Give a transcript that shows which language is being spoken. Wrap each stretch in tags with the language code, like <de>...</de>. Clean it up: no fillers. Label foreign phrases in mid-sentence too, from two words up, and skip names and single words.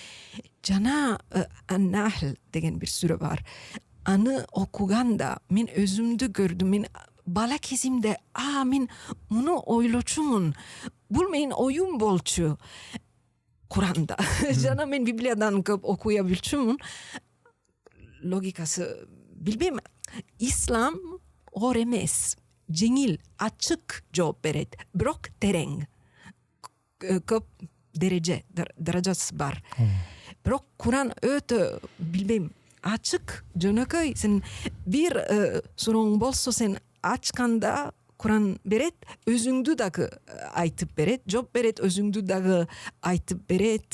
<ky>Жана Ан-Нахл деген бир сүрө бар. аны окуганда мен өзүмдү көрдүм. Мен бала кезимде мен муну ойлочумун. Бул менин оюм болчу. Kur'an'da. Жана мен Библиядан көп окуя билчүмүн.</ky> <tr>Logikası bilmem.</tr> <ky>İslam оор эмес. Жеңил, ачык жооп берет. Бирок терең. Көп даражасы бар. Бирок Kur'an өтө билбейм, ачык, жөнөкөй. Сен бир сурооң болсо сен ачканда Kur'an берет, өзүңдү дагы айтып берет, жооп берет, өзүңдү дагы айтып берет.</ky>